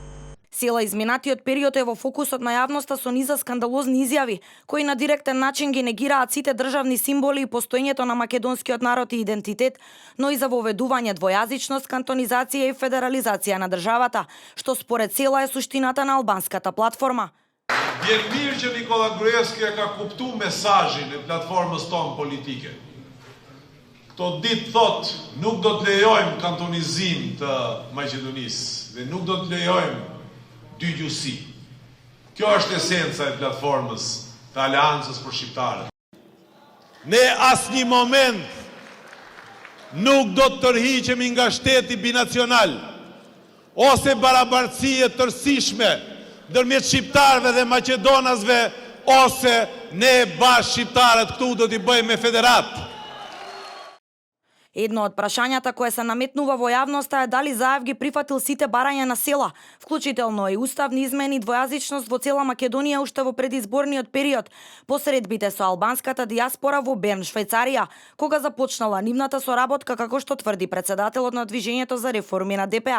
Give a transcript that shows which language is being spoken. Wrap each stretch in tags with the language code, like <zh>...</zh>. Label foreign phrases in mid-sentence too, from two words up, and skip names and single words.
<mk>Села изминатиот период е во фокусот на јавноста со низа скандалозни изјави, кои на директен начин ги негираат сите државни символи и постоењето на македонскиот народ и идентитет, но и за воведување двојазичност, кантонизација и федерализација на државата, што според Села е суштината на албанската платформа.</mk> <sq>Vjen mirë që Nikola Gruevski ka kuptu mesazhin e platformës tonë politike. Këto ditë thot, nuk do të lejojmë kantonizim të Maqedonisë dhe nuk do të lejojmë dy gjuhësi. Kjo është esenca e platformës të Aleancës për Shqiptarët. Ne asnjë moment nuk do të tërhiqemi nga shteti binacional ose barabartësie tërësishme ndërmjet shqiptarëve dhe maqedonasve, ose ne bashkë shqiptarët këtu do t'i bëjmë me federat.</sq> <mk>Едно од прашањата кое се наметнува во јавноста е дали Заев ги прифатил сите барања на Села, вклучително и уставни измени, двојазичност во цела Македонија уште во предизборниот период, по средбите со албанската дијаспора во Берн, Швајцарија, кога започнала нивната соработка, како што тврди председателот на Движењето за реформи на ДПА.</mk>